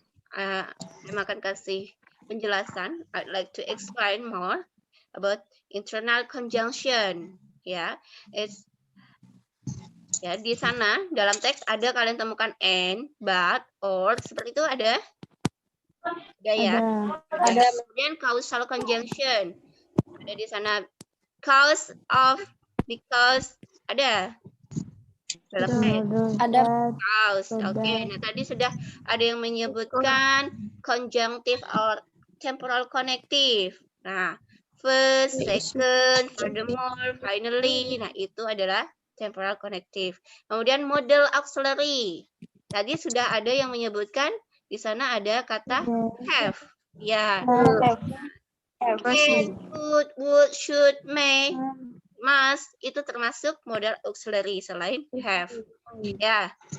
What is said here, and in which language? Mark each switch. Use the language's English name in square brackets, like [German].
[Indonesian] Saya akan kasih penjelasan. [English] I'd like to explain more about internal conjunction. [Indonesian] Ya, ya, di sana dalam teks ada kalian temukan and, but, or, seperti itu ada? Ada ya? Ada. Kemudian causal conjunction. Ada di sana cause of, because, ada? Dalam teks. Ada. Cause. Oke, nah tadi sudah ada yang menyebutkan conjunctive or temporal connective. [English] Nah, first, second, furthermore, finally. [Indonesian] Nah, itu adalah temporal connective. Kemudian modal auxiliary. Tadi sudah ada yang menyebutkan di sana ada kata have. Ya. Can, could, would, should, may, must itu termasuk modal auxiliary selain have. Ya.